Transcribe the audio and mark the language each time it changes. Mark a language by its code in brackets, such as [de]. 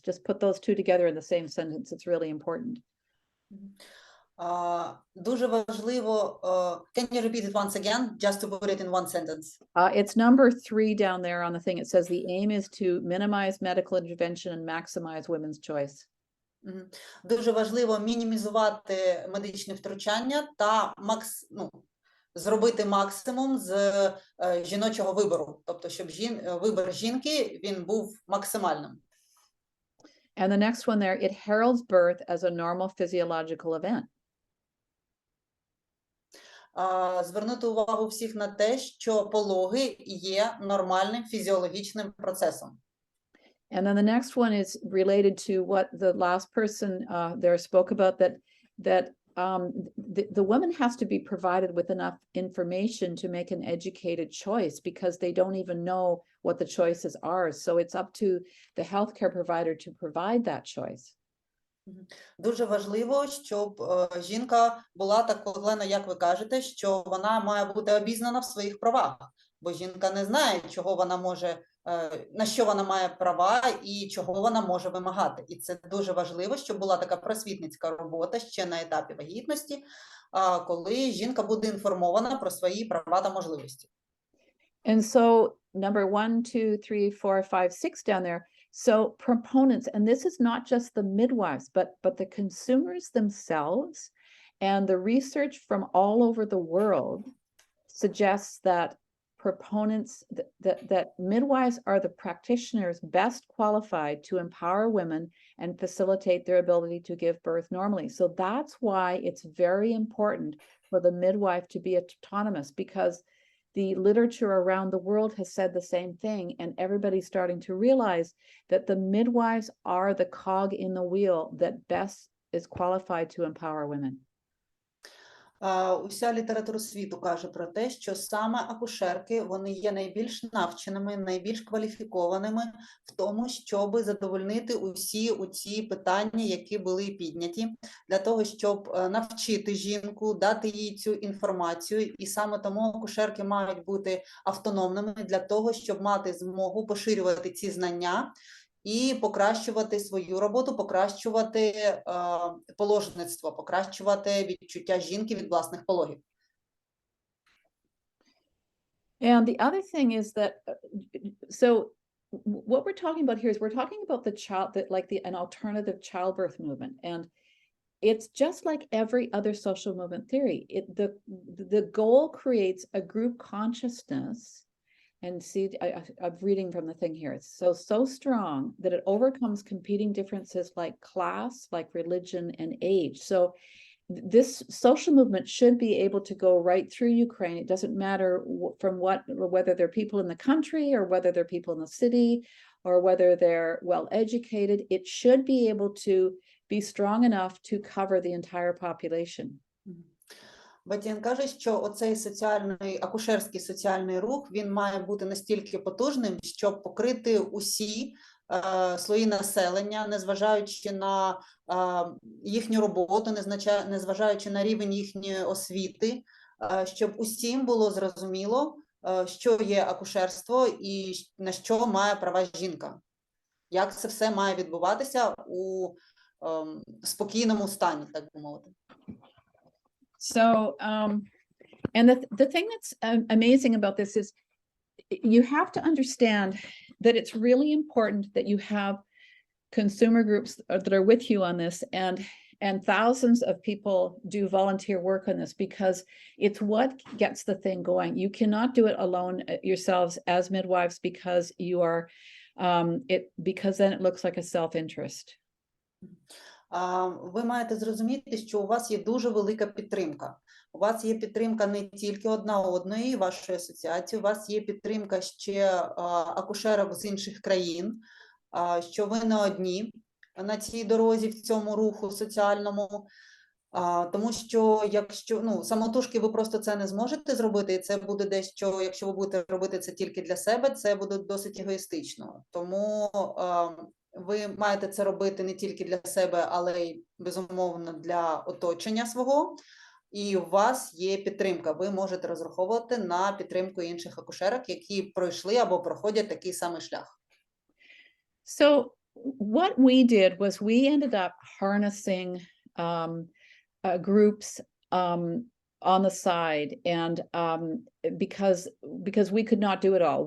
[en] Just put those two together in the same sentence. It's really important. [uk] Дуже важливо. [en] Can you repeat it once again, just to put it in one sentence? It's number 3 down there on the thing. It says the aim is to minimize medical intervention and maximize women's choice. [uk] Дуже важливо мінімізувати медичне втручання та зробити максимум з жіночого вибору, тобто щоб вибір жінки він був максимальним. [en] And the next one there, it heralds birth as a normal physiological event. [uk] Звернути увагу всіх на те, що пологи є нормальним фізіологічним процесом. [en] And then the next one is related to what the last person there spoke about, that the woman has to be provided with enough information to make an educated choice, because they don't even know what the choices are. So it's up to the healthcare provider to provide that choice. [uk] Дуже важливо, щоб жінка була такою, як ви кажете, що вона має бути обізнана в своїх правах, бо жінка не знає, чого вона може, на що вона має права і чого вона може вимагати. І це дуже важливо, щоб була така просвітницька робота ще на етапі вагітності, коли жінка буде інформована про свої права та можливості. [en] And so number 1, 2, 3, 4, 5, 6 down there. So proponents, and this is not just the midwives, but the consumers themselves And the research from all over the world suggests that proponents, that midwives are the practitioners best qualified to empower women and facilitate their ability to give birth normally. So that's why it's very important for the midwife to be autonomous, because the literature around the world has said the same thing, and everybody's starting to realize that the midwives are the cog in the wheel that best is qualified to empower women. [uk] Уся література світу каже про те, що саме акушерки, вони є найбільш навченими, найбільш кваліфікованими в тому, щоб задовольнити усі ці питання, які були підняті, для того, щоб навчити жінку, дати їй цю інформацію. І саме тому акушерки мають бути автономними для того, щоб мати змогу поширювати ці знання і покращувати свою роботу, покращувати положництво, покращувати відчуття жінки від власних пологів. [en] And the other thing is that, so what we're talking about here is we're talking about the child, that like an alternative childbirth movement. And it's just like every other social movement theory. The goal creates a group consciousness. And see, I'm reading from the thing here. It's so strong that it overcomes competing differences like class, like religion and age. So this social movement should be able to go right through Ukraine. It doesn't matter from whether they're people in the country or whether they're people in the city or whether they're well educated. It should be able to be strong enough to cover the entire population. [uk] Бетті-Енн каже, що оцей акушерський соціальний рух, він має бути настільки потужним, щоб покрити усі слої населення, незважаючи на їхню роботу, незважаючи на рівень їхньої освіти, щоб усім було зрозуміло, що є акушерство і на що має права жінка. Як це все має відбуватися у спокійному стані, так би мовити. [en] So, and the thing that's amazing about this is you have to understand that it's really important that you have consumer groups that are with you on this, and thousands of people do volunteer work on this, because it's what gets the thing going. You cannot do it alone yourselves as midwives, because you are, because then it looks like a self-interest. [uk] Ви маєте зрозуміти, що у вас є дуже велика підтримка. У вас є підтримка не тільки одна одної, вашої асоціації, у вас є підтримка ще акушерок з інших країн, що ви не одні на цій дорозі, в цьому руху соціальному. Тому що якщо самотужки ви просто це не зможете зробити, і це буде дещо, якщо ви будете робити це тільки для себе, це буде досить егоїстично. Тому ви маєте це робити не тільки для себе, але й, безумовно, для оточення свого. І у вас є підтримка. Ви можете розраховувати на підтримку інших акушерок, які пройшли або проходять такий самий шлях. [en] So what we did was we ended up harnessing groups on the side, and because we could not do it all.